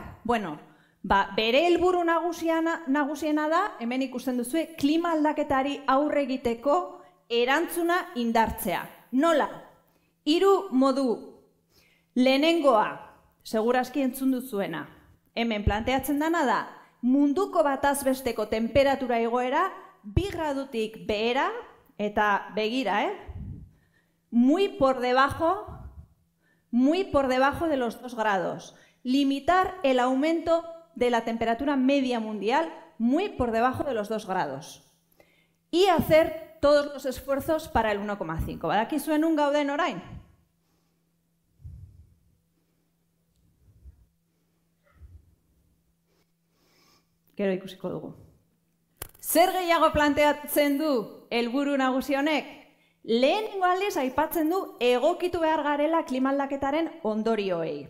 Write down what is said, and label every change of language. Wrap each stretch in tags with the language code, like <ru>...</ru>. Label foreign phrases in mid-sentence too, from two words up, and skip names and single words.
<eu>Bere helburu nagusiena da, hemen ikusten duzue, klima aldaketari aurre egiteko erantzuna indartzea. Nola? 3 modu. Lehenengoa, segurazki entzun duzuena, hemen planteatzen dana da, munduko bataz besteko temperatura igoera 2 gradutik behera, eta begira,</eu> <es>muy por debajo de los 2 grados. Limitar el aumento de la temperatura media mundial muy por debajo de los 2 grados. Y hacer todos los esfuerzos para el 1,5.</es> <eu>Badakizuen un gauden orain? Gero ikusiko dugu. Zer gehiago planteatzen du helburu nagusi honek? Lehenengo aldiz aipatzen du egokitu behar garela klima aldaketaren ondorioei.</eu>